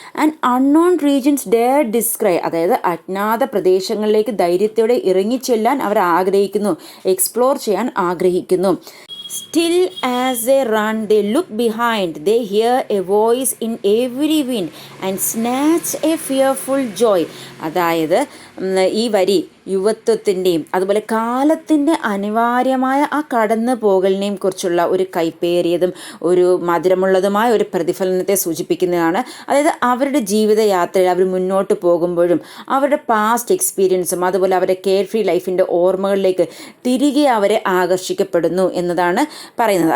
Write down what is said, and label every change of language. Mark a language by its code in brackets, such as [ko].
[en] and unknown regions dare describe, [ml] അതായത് അജ്ഞാത പ്രദേശങ്ങളിലേക്ക് ധൈര്യത്തോടെ ഇറങ്ങിച്ചെല്ലാൻ അവർ ആഗ്രഹിക്കുന്നു, എക്സ്പ്ലോർ ചെയ്യാൻ ആഗ്രഹിക്കുന്നു. [en] Still as they run, they look behind, they hear a voice in every wind and snatch a fearful joy. [ml] അതായത് ഈ വരി യുവത്വത്തിൻ്റെയും അതുപോലെ കാലത്തിൻ്റെ അനിവാര്യമായ ആ കടന്നു പോകലിനെയും കുറിച്ചുള്ള ഒരു കൈപ്പേറിയതും ഒരു മധുരമുള്ളതുമായ ഒരു പ്രതിഫലനത്തെ സൂചിപ്പിക്കുന്നതാണ്. അതായത് അവരുടെ ജീവിതയാത്രയിൽ അവർ മുന്നോട്ട് പോകുമ്പോഴും അവരുടെ പാസ്റ്റ് എക്സ്പീരിയൻസും അതുപോലെ അവരുടെ കെയർ ഫ്രീ ലൈഫിൻ്റെ ഓർമ്മകളിലേക്ക് തിരികെ അവരെ ആകർഷിക്കപ്പെടുന്നു എന്നതാണ് പറയുന്നത്.